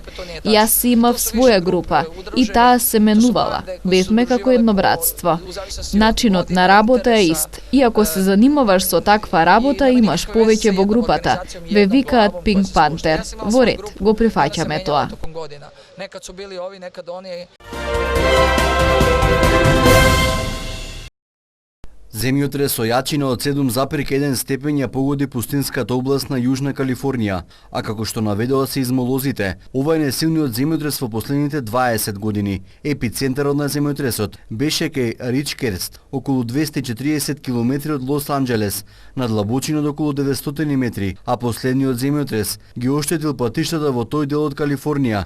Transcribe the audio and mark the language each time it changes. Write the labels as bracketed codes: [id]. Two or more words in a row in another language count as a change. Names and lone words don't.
[mk] Јас си имав своја група и таа се менувала. Бевме како едно братство. Начинот на работа е ист. И ако се занимаваш со таква работа, имаш повеќе во групата. Ве викаат Pink Panther. Во ред, го прифаќаме тоа. [sr] Nekad su bili ovi, nekad oni. [mk] Земјотрес со јачина од 7,1 степен ја погоди пустинската област на Јужна Калифорнија, а како што наведува сеизмолозите, ова е најсилниот земјотрес во последните 20 години. Епицентарот на земјотресот беше кај Ричкерст, околу 240 км од Лос Анџелес, на длабочина од околу 900 метри, а последниот земјотрес ги оштетил патиштата во тој дел од Калифорнија.